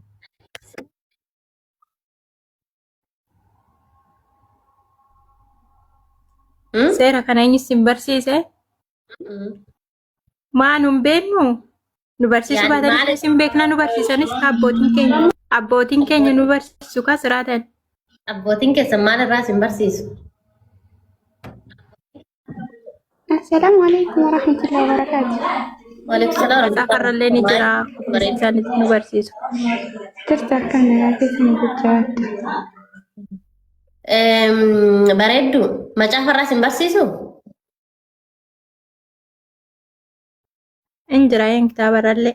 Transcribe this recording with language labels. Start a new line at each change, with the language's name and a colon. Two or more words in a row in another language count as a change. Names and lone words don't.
Oromo: Seera kana eenyu sin barsiise? Maa nun beeknu? Nu barsiisu baatanii sin beekna nu barsiisanis abbootiin keenya nu barsiisu kan siraatan. Abbootiin keessan maalirraa sin barsiisu?
Arabic: السلام عليكم ورحمة الله وبركاته. وعليكم السلام ورحمة الله
Oromo: Safarrallee ni jira barsiisanis nu barsiisu. Tirta akkana yaafeetiin guddaadha. Bareeddu macaafarraa sin barsiisu? Injira kitaabarallee.